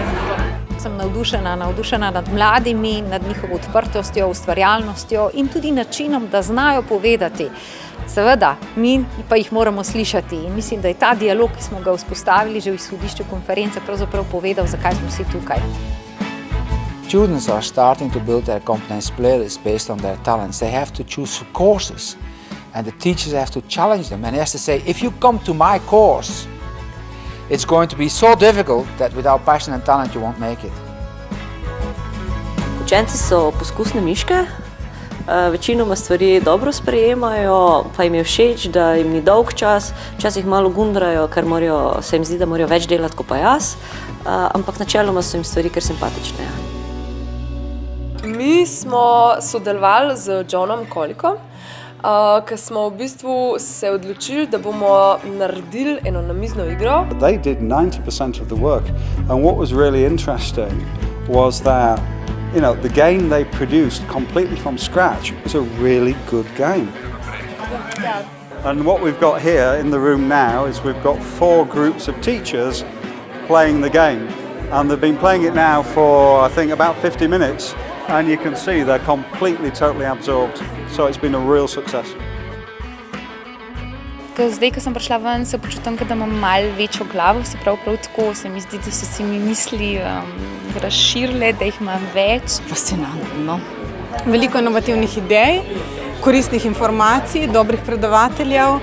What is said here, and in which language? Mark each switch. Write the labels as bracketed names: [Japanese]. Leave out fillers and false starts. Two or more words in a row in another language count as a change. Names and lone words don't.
[Slovenian] Sem navdušena nad mladimi, nad njihovo odprtostjo, ustvarjalnostjo in tudi načinom, da znajo povedati. Seveda, mi pa jih moramo slišati in mislim, da je ta dialog, ki smo ga vzpostavili že v izhodišču konference, pravzaprav povedal, zakaj smo vsi tukaj. [English] Students are starting to build their competence playlists based on their talents. They have to choose courses. And the teachers have to challenge them and has to say, if you come to my course, it's going to be so difficult that without passion and talent you won't make it. [Slovenian] Učenci so poskusne miške, večinoma stvari dobro sprejemajo, pa jim je všeč, da jim ni dolg čas, včasih malo gundrajo, ker se jim zdi, da morajo več delati kot pa jaz, ampak načeloma so jim stvari kar simpatične. Mi smo sodelovali z Johnom Colikom, ker smo v bistvu se odločili, da bomo naredili eno namizno igro. [English] They did 90% of the work, and what was really interesting was that, you know, the game they produced completely from scratch was a really good game. And what we've got here in the room now is we've got 4 groups of teachers playing the game, and they've been playing it now for, I think, about 50 minutes. And you can see they're completely, totally absorbed. So it's been a real success. [Slovenian] Zdaj, ko sem prišla ven, se počutim, da imam malo večjo glavo, se prav tako se mi zdi, da so se mi misli razširile, da jih imam več. Fascinantno. Veliko inovativnih idej, koristnih informacij, dobrih predavateljev.